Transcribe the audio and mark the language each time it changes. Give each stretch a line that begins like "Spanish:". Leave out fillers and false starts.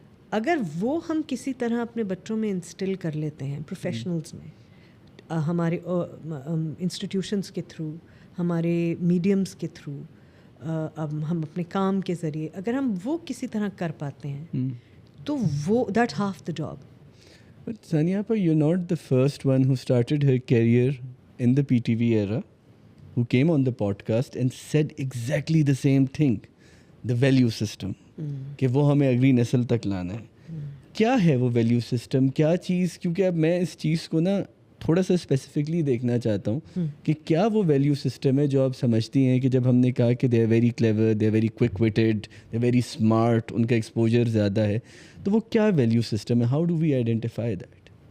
Urdu: اگر وہ ہم کسی طرح اپنے بچوں میں انسٹل کر لیتے ہیں, پروفیشنلز میں, ہمارے انسٹیٹیوشنس کے تھرو, ہمارے میڈیمز کے تھرو, ہم اپنے کام کے ذریعے اگر ہم وہ کسی طرح کر پاتے ہیں تو وہ
English: That half the job. But Sanyapa, you're not the first one who started her career in the PTV era, who came on the podcast and said exactly the same thing, the value system.
Urdu: کہ وہ ہمیں اگلی نسل تک لانا ہے. کیا ہے وہ ویلیو سسٹم, کیا چیز؟ کیونکہ اب میں اس چیز کو نا تھوڑا سا اسپیسیفکلی دیکھنا چاہتا ہوں کہ کیا وہ ویلیو سسٹم ہے جو آپ سمجھتی ہیں کہ جب ہم نے کہا کہ
English: they are very clever, they are very quick witted, they are very smart,
Urdu: ان کا ایکسپوجر زیادہ ہے, تو وہ کیا ویلیو سسٹم ہے؟
English: How do we identify that?